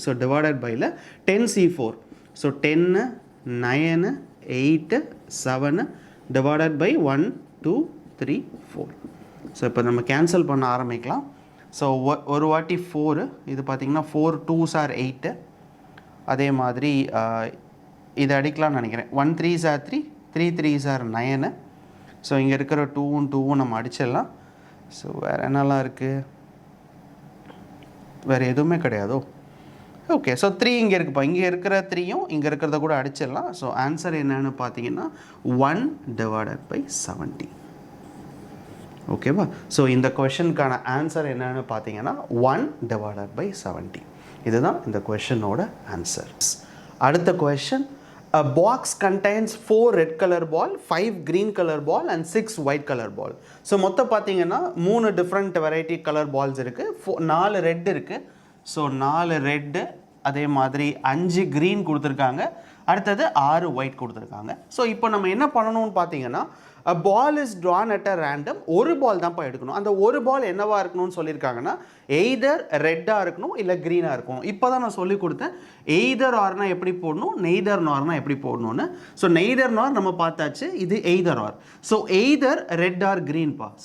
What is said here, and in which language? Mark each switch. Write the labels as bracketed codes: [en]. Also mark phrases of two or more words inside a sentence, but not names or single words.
[en] so divided by 10C4. so 10, 9, 8, 7 divided by 1, 2, 3, 4. [ta] ஸோ இப்போ நம்ம கேன்சல் பண்ண ஆரம்பிக்கலாம். ஸோ ஒரு வாட்டி 4, இது பார்த்திங்கன்னா [en] 4 2s are 8. [ta] அதே மாதிரி இதை அடிக்கலாம்னு நினைக்கிறேன். [en] 1 3s are 3, 3 3s are 9. [ta] ஸோ இங்கே இருக்கிற 2ம் 2ம் நம்ம அடிச்சிடலாம். ஸோ வேறு என்னெல்லாம் இருக்குது? வேறு எதுவுமே கிடையாதோ? ஓகே. ஸோ 3 இங்கே இருக்குப்பா. இங்கே இருக்கிற 3யும் இங்கே இருக்கிறத கூட அடிச்சிடலாம். [en] so answer [ta] என்னன்னு பார்த்தீங்கன்னா [en] 1 divided by 70. [ta] ஓகேவா? ஸோ இந்த கொஷனுக்கான ஆன்சர் என்னன்னு பார்த்தீங்கன்னா [en] 1 divided by 70. [ta] இதுதான் இந்த கொஷனோட ஆன்சர். அடுத்த கொஷன், [en] a box contains 4 red color ball, 5 green color ball and 6 white color ball. [ta] ஸோ மொத்தம் பார்த்தீங்கன்னா [en] 3 different variety color balls [ta] இருக்குது. 4 ரெட் இருக்குது. ஸோ 4 ரெட்டு, அதே மாதிரி 5 க்ரீன் கொடுத்துருக்காங்க. அடுத்தது 6 ஒயிட் கொடுத்துருக்காங்க. ஸோ இப்போ நம்ம என்ன பண்ணணும்னு பார்த்தீங்கன்னா, [en] a ball is drawn at a random. [ta] ஒரு பால் தான்ப்பா எடுக்கணும். அந்த ஒரு பால் என்னவாக இருக்கணும்னு சொல்லியிருக்காங்கன்னா எய்தர் ரெட்டாக இருக்கணும் இல்லை க்ரீனாக இருக்கணும். இப்போ தான் நான் சொல்லி கொடுத்தேன் [en] either or [ta] எப்படி போடணும், [en] neither nor [ta] எப்படி போடணும்னு. ஸோ [en] neither nor [ta] நம்ம பார்த்தாச்சு, இது [en] either or. so either red or green.